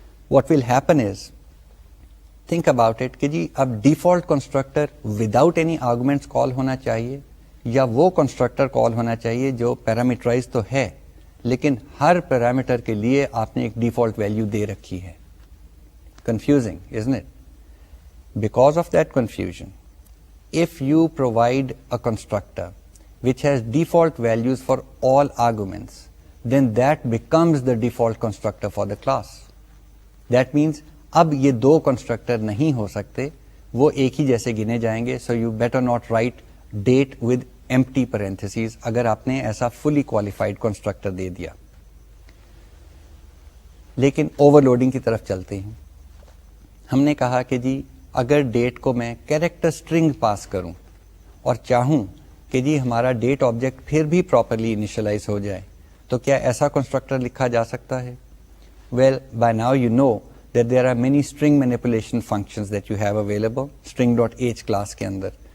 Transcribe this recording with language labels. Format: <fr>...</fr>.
<en>what will happen is, think about it</en> <ur>کہ جی اب default constructor without any arguments کال ہونا چاہیے یا وہ کنسٹرکٹر کال ہونا چاہیے جو پیرامیٹرائز تو ہے لیکن ہر پیرامیٹر کے لیے آپ نے ایک ڈیفالٹ ویلیو دے رکھی ہے. Confusing</ur> <en>isn't it? Because of that confusion, if you provide a constructor which has default values for all arguments, then that becomes the default constructor for the class. That means</en> <ur>اب یہ دو constructor نہیں ہو سکتے، وہ ایک ہی جیسے گنے جائیں گے.</ur> <en>So you better not write date with empty parentheses</en> <ur>اگر آپ نے ایسا فلی کوالیفائڈ کنسٹرکٹر دے دیا. لیکن اوور لوڈنگ کی طرف چلتے ہیں. ہم نے کہا کہ جی اگر ڈیٹ کو میں کیریکٹر اسٹرنگ پاس کروں اور چاہوں کہ جی ہمارا ڈیٹ آبجیکٹ پھر بھی پراپرلی انیشلائز ہو جائے تو کیا ایسا کنسٹرکٹر لکھا جا سکتا ہے؟</ur> <en>well by now you know that there are many string manipulation functions that you have available</en> <ur>string.h class کے اندر.</ur>